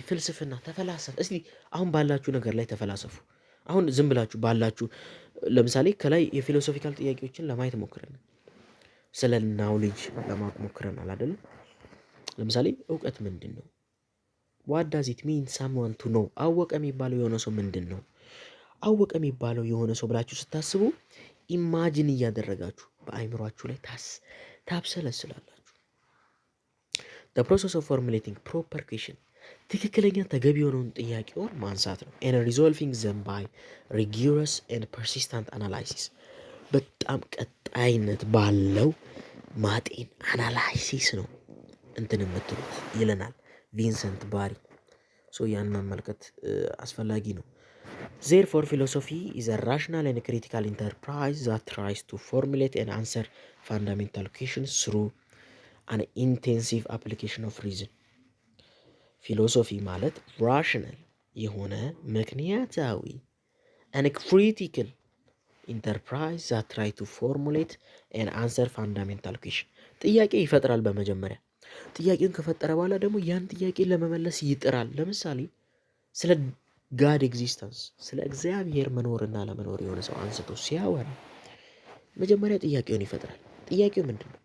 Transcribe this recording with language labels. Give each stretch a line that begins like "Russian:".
Amharic: ፍልስፍና ተፈላሰፍ። እስቲ አሁን ባላችሁ ነገር ላይ ተፈላሰፉ። አሁን ዝም ብላችሁ ባላችሁ ለምሳሌ ከላይ የፊሎሶፊካል ጥያቄዎችን ለማየት ሞክረናል። ስለ ናውሌጅ ለማወቅ ሞክረናል አይደል? ለምሳሌ እውቀት ምንድን ነው?
English: ዋት ዳዝ ኢት ሚን ሳምዋን ቱ ኖ
Amharic: አወቀ የሚባለው የሆነ ሰው ምንድን ነው? አወቀ የሚባለው የሆነ ሰው ብላችሁ ስታስቡ ኢማጂን እያደረጋችሁ በአይምሯችሁ ላይ ታብሰለስላላችሁ።
English: the process of formulating proper question
Amharic: ትክክለኛ ተገቢ የሆነውን ጥያቄውን ማንሳት ነው።
English: and resolving them by rigorous and persistent analysis
Amharic: በጣም ቀጣይነት ባለው ማጤን አናላይሲስ ነው እንትን የምትሉት ይለናል ቪንሰንት ባሪ። ያን መመልከት አስፈላጊ ነው።
English: Therefore, philosophy is a rational and critical enterprise that tries to formulate and answer fundamental questions through an intensive application of reason.
Amharic: ፊሎሶፊ ማለት ራሽናል የሆነ ምክንያታዊ
English: and critical enterprise that tries to formulate and answer fundamental questions
Amharic: ጥያቄ ይፈጥራል። በመጀመሪያ ጥያቄውን ከፈጠረ በኋላ ደግሞ ያን ጥያቄ ለመመለስ ይጥራል። ለምሳሌ ስለ ጋድ ኤግዚስተንስ ስለ እግዚአብሔር መኖርና ለመኖር የሆነ ሰው አንስቶ ሲያወራ መጀመሪያ ጥያቄውን ይፈጥራል። ጥያቄው ምንድን ነው?